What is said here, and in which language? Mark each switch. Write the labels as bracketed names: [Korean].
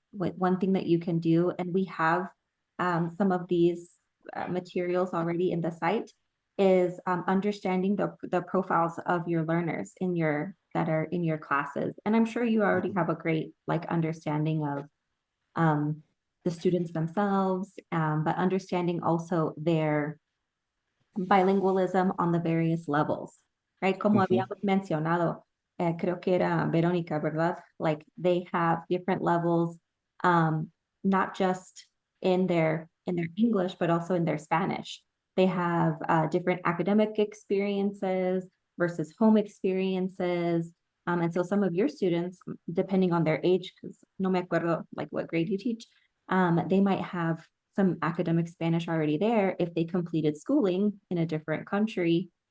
[English] One thing that you can do, and we have some of these materials already in the site, is understanding the profiles of your learners that are in your classes. And I'm sure you already have a great understanding of the students themselves, but understanding also their bilingualism on the various levels, right? [Spanish] Como habíamos mencionado, creo que era Verónica, ¿verdad? [English] Like they have different levels, not just in their English, but also in their Spanish. They have different academic experiences versus home experiences. And so some of your students, depending on their age, because [Spanish] no me acuerdo [English] like what grade you teach, they might have some academic Spanish already there if they completed schooling in a different country.